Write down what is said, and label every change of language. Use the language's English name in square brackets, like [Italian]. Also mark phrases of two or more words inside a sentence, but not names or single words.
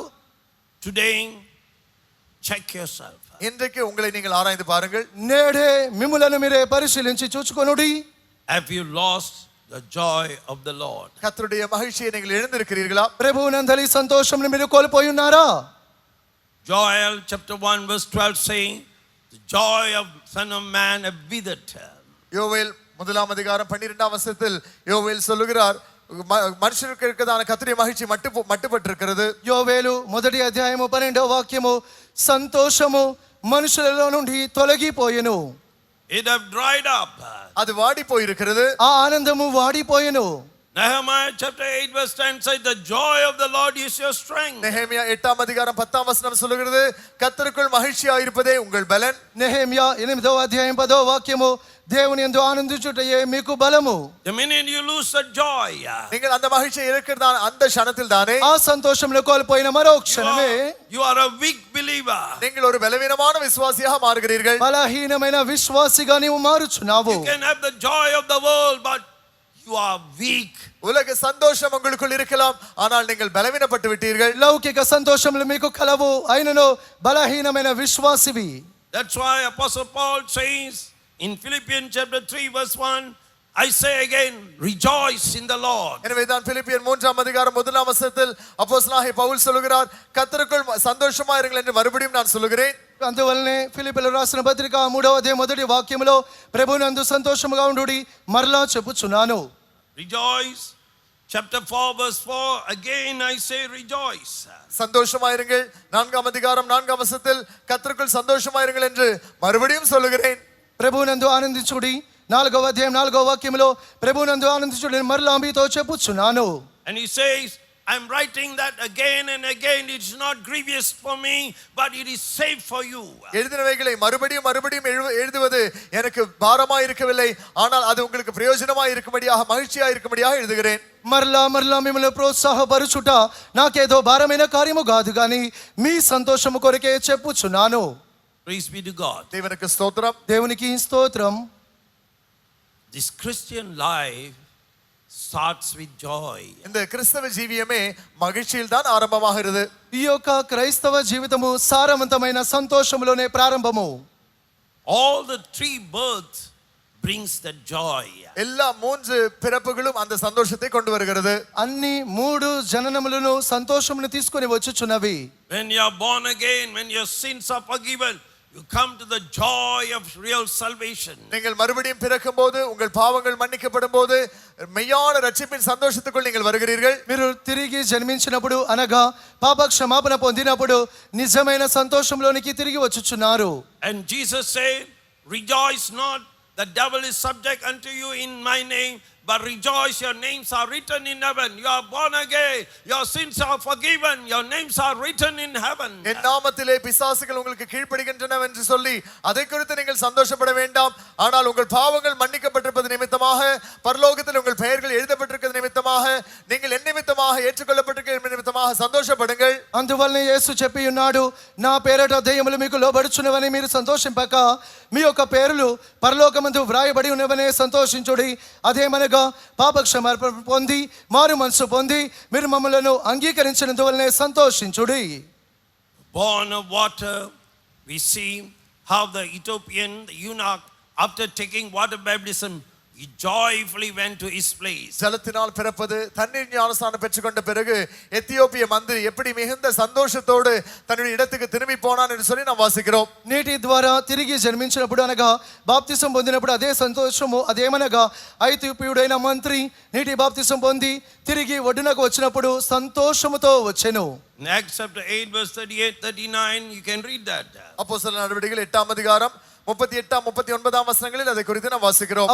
[English] Today, check yourself. [Tamil] இன்றைக்கு உங்களை நீங்கள் ஆராய்ந்து பாருங்கள். [Telugu] నేడే మిమ్ములను మీరే పరిశీలించి చూచుకొనుడి. [English] Have you lost the joy of the Lord? [Tamil] கர்த்தருடைய மகிழ்ச்சியை நீங்கள் இழந்திருக்கிறீர்களா? [Telugu] ప్రభువునందలి సంతోషమును మీరు కోల్పోయి ఉన్నారా? [English] Joel chapter 1 verse 12 saying, the joy of Son of Man have withered. [Tamil] யோவேல் 1ஆம் அதிகாரம் 12ஆம் வசனத்தில் யோவேல் சொல்லுகிறார், மனுஷருக்கு இருக்கதான கர்த்தருடைய மகிழ்ச்சி மட்டுப்பட்டிருக்கிறது. [Telugu] యోవేలు 1వ అధ్యాయము 12వ వాక్యము, సంతోషము మనుషులలో నుండి తొలగిపోయెను. [English] It have dried up. [Tamil] அது வாடி போயிருக்கிறது. [Telugu] ఆ ఆనందము వాడిపోయెను. [English] Nehemiah chapter 8 verse 10 says, the joy of the Lord is your strength. [Tamil] நெகேமியா 8ஆம் அதிகாரம் 10ஆம் வசனம் சொல்லுகிறது, கர்த்தருக்குள் மகிழ்ச்சியாய் இருப்பதே உங்கள் பலன். [Telugu] నెహెమ్యా 8వ అధ్యాయం 10వ వాక్యము, దేవుని యందు ఆనందించుటయే మీకు బలము. [English] The minute you lose the joy, [Tamil] நீங்கள் அந்த மகிழ்ச்சியை இழக்கிறதான அந்த క్షణத்தில் தானே [Telugu] ఆ సంతోషమును కోల్పోయిన మరో క్షణమే [English] you are a weak believer. [Tamil] நீங்கள் ஒரு பலவீனமான விசுவாசியாக மாறுகிறீர்கள். [Telugu] బలహీనమైన విశ్వాసిగా నీవు మారుచున్నావు. [English] You can have the joy of the world, but you are weak. [Tamil] உலக சந்தோஷம் உங்களுக்குள் இருக்கலாம், ஆனால் நீங்கள் பலவீனப்பட்டு விட்டீர்கள். [Telugu] లౌకిక సంతోషములు మీకు కలవు, అయినను బలహీనమైన విశ్వాసివి. [English] That's why Apostle Paul says in Philippians chapter 3 verse 1, I say again, rejoice in the Lord. [Tamil] எனவே தான் பிலிப்பியர் 3ஆம் அதிகாரம் 1ஆம் வசனத்தில் அப்போஸ்தலனாகிய பவுல் சொல்கிறார், கர்த்தருக்குள் சந்தோஷமா இருங்கள் என்று மறுபடியும் நான் சொல்லுகிறேன். [Telugu] అందువల్లనే ఫిలిప్పీయులకు రాసిన పత్రిక 3వ అధ్యాయం 1వ వాక్యములో ప్రభువునందు సంతోషముగా ఉండుడి మరలా చెప్పుచున్నాను. [English] Rejoice. Chapter 4 verse 4, again I say rejoice. [Tamil] சந்தோஷமா இருங்கள். 4ஆம் அதிகாரம் 4ஆம் வசனத்தில் கர்த்தருக்குள் சந்தோஷமா இருங்கள் என்று மறுபடியும் சொல்லுகிறேன். [Telugu] ప్రభువునందు ఆనందించుడి 4వ అధ్యాయం 4వ వాక్యములో ప్రభువునందు ఆనందించుడి మరలా మీతో చెప్పుచున్నాను. [English] And he says, I'm writing that again and again. It's not grievous for me, but it is safe for you. [Tamil] எழுதினவைகளை மறுபடியும் எழுதுவது எனக்கு பாரமாய் இருக்கவில்லை, ஆனால் அது உங்களுக்கு பிரயோஜனமாய் இருக்கும்படியாக மகிழ்ச்சியாய் இருக்கும்படியாக எழுதுகிறேன். [Telugu] మరలా మిమ్మల్ని ప్రోత్సాహపరచుట నాకేదో భారమైన కార్యము కాదు కానీ మీ సంతోషము కొరకే చెప్పుచున్నాను. [English] Praise be to God. [Tamil] தேவனுக்கு ஸ்தோத்திரம். [Telugu] దేవునికి స్తోత్రం. [English] This Christian life starts with joy. [Tamil] இந்த கிறிஸ்தவ ஜீவியமே மகிழ்ச்சியில் தான் ஆரம்பமாகிறது. [Telugu] ఈ యొక్క క్రైస్తవ జీవితము సారవంతమైన సంతోషములోనే ప్రారంభము. [English] All the three births brings the joy. [Tamil] எல்லா மூன்று பிறப்புகளும் அந்த சந்தோஷத்தை கொண்டு வருகிறது. [Telugu] అన్ని మూడు జననములను సంతోషమును తీసుకొని వచ్చుచున్నవి. [English] When you are born again, when your sins are forgiven, you come to the joy of real salvation. [Tamil] நீங்கள் மறுபடியும் பிறக்கும்போது உங்கள் பாவங்கள் மன்னிக்கப்படும்போது மெய்யான ரட்சிப்பின் சந்தோஷத்துக்குள் நீங்கள் வருகிறீர்கள். [Telugu] మీరు తిరిగి జన్మించినప్పుడు అనగా పాప క్షమాపణ పొందినప్పుడు నిజమైన సంతోషంలోనికి తిరిగి వచ్చుచున్నారు. [English] And Jesus said, rejoice not, the devil is subject unto you in my name, but rejoice, your names are written in heaven. You are born again, your sins are forgiven, your names are written in heaven. [Tamil] என் நாமத்திலே பிசாசுகள் உங்களுக்கு கீழ்ப்படிகின்றன என்று சொல்லி அதை குறித்து நீங்கள் சந்தோஷப்பட வேண்டாம். ஆனால் உங்கள் பாவங்கள் மன்னிக்கப்பட்டிருப்பது நிமித்தமாக, பரலோகத்தில் உங்கள் பெயர்கள் எழுதப்பட்டிருக்கிறது நிமித்தமாக, நீங்கள் என் நிமித்தமாக ஏற்றுக்கொள்ளப்பட்டிருக்கிற நிமித்தமாக சந்தோஷப்படுங்கள். [Telugu] అందువల్లనే యేసు చెప్పి ఉన్నాడు, నా పేరట దయ్యములు మీకు లోబడుచున్నవని మీరు సంతోషింపక మీ యొక్క పేరులు పరలోకమందు వ్రాయబడి ఉన్నవనే సంతోషించుడి. అదేమనగా పాప క్షమాపణ పొంది మారు మనసు పొంది మీరు మమ్మలను అంగీకరించినందువల్లనే సంతోషించుడి. [English] Born of water, we see how the Ethiopian, the eunuch, after taking water baptism, he joyfully went to his place. [Tamil] ஜலத்தினால் பிறப்பது, தண்ணீர் ஞானஸ்நானம் பெற்றுக்கொண்ட பிறகு எத்தியோப்பிய மந்திரி எப்படி மிகுந்த சந்தோஷத்தோடு தன்னுடைய இடத்துக்கு திரும்பி போனான் என்று சொல்லி நாம் வாசிக்கிறோம். [Telugu] నీటి ద్వారా తిరిగి జన్మించినప్పుడు అనగా బాప్తిసం పొందినప్పుడు అదే సంతోషము. అదేమనగా ఐథియోపియుడైన మంత్రి నీటి బాప్తిసం పొంది తిరిగి ఒడ్డునకు వచ్చినప్పుడు సంతోషముతో వచ్చెను. [English] In Acts chapter 8 verse 38, 39, you can read that. [Tamil] அப்போஸ்தலர் நடவடிக்கைகள் 8ஆம் அதிகாரம் 38 39 வசனங்களில் அதை குறித்து நாம் வாசிக்கிறோம்.